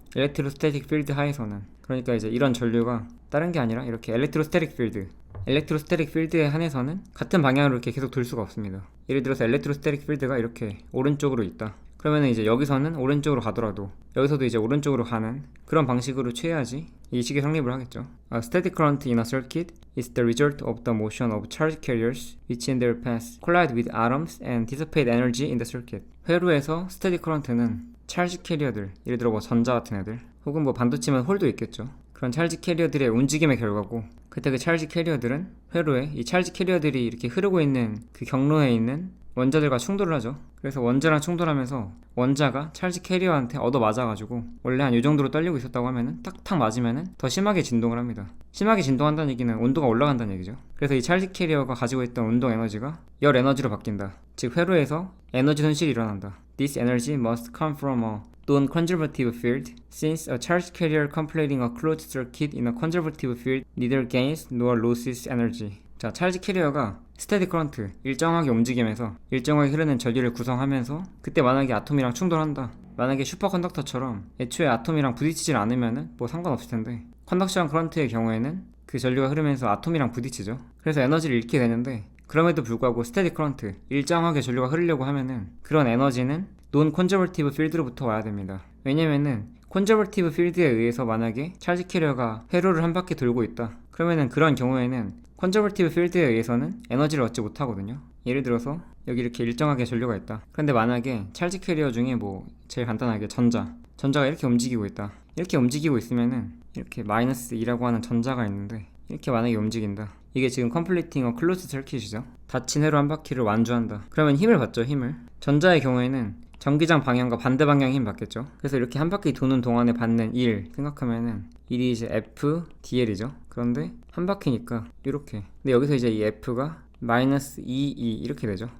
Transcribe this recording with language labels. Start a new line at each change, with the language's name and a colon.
Korean: 엘렉트로스태틱 필드 하에서는. 그러니까 이제 이런 전류가 다른 게 아니라 이렇게 엘렉트로스태틱 필드에 한해서는 같은 방향으로 이렇게 계속 돌 수가 없습니다. 예를 들어서 엘렉트로스태틱 필드가 이렇게 오른쪽으로 있다. 그러면은 이제 여기서는 오른쪽으로 가더라도 여기서도 이제 오른쪽으로 가는 그런 방식으로 취해야지 이 식이 성립을 하겠죠.
English: A static current in a circuit is the result of the motion of charge carriers which in their path collide with atoms and dissipate energy in the circuit.
Korean: 회로에서 스테디 커런트는 찰지 캐리어들, 예를 들어 뭐 전자 같은 애들 혹은 뭐 반도체면 홀도 있겠죠. 그런 찰지 캐리어들의 움직임의 결과고 그때 그 찰지 캐리어들은 회로에 이 찰지 캐리어들이 이렇게 흐르고 있는 그 경로에 있는 원자들과 충돌을 하죠. 그래서 원자랑 충돌하면서 원자가 찰지 캐리어한테 얻어 맞아가지고 원래 한 이 정도로 떨리고 있었다고 하면은 딱탁 맞으면은 더 심하게 진동을 합니다. 심하게 진동한다는 얘기는 온도가 올라간다는 얘기죠. 그래서 이 찰지 캐리어가 가지고 있던 운동 에너지가 열 에너지로 바뀐다. 즉 회로에서 에너지 손실이 일어난다.
English: This energy must come from a non-conservative field, since a charge carrier completing a closed circuit in a conservative field neither gains nor loses energy.
Korean: 자, 찰지 캐리어가 스테디 커런트, 일정하게 움직이면서 일정하게 흐르는 전류를 구성하면서 그때 만약에 아톰이랑 충돌한다. 만약에 슈퍼컨덕터처럼 애초에 아톰이랑 부딪히질 않으면은 뭐 상관없을 텐데 컨덕션 커런트의 경우에는 그 전류가 흐르면서 아톰이랑 부딪히죠. 그래서 에너지를 잃게 되는데 그럼에도 불구하고 스테디 커런트, 일정하게 전류가 흐르려고 하면은 그런 에너지는 논 콘저버티브 필드로부터 와야 됩니다. 왜냐면은 콘저버티브 필드에 의해서 만약에 찰지 캐리어가 회로를 한 바퀴 돌고 있다. 그러면은 그런 경우에는 컨저버티브 필드에 의해서는 에너지를 얻지 못하거든요. 예를 들어서 여기 이렇게 일정하게 전류가 있다. 그런데 만약에 찰지 캐리어 중에 뭐 제일 간단하게 전자가 이렇게 움직이고 있다. 이렇게 움직이고 있으면은 이렇게 마이너스 2라고 하는 전자가 있는데 이렇게 만약에 움직인다. 이게 지금
English: completing a closed circuit
Korean: 이죠. 닫힌 회로 한 바퀴를 완주한다. 그러면 힘을 받죠, 힘을. 전자의 경우에는 전기장 방향과 반대 방향의 힘 받겠죠. 그래서 이렇게 한 바퀴 도는 동안에 받는 일 생각하면은 일이 이제 F, DL이죠. 그런데 한 바퀴니까 이렇게. 근데 여기서 이제 이 F가 마이너스 2, 2 이렇게 되죠.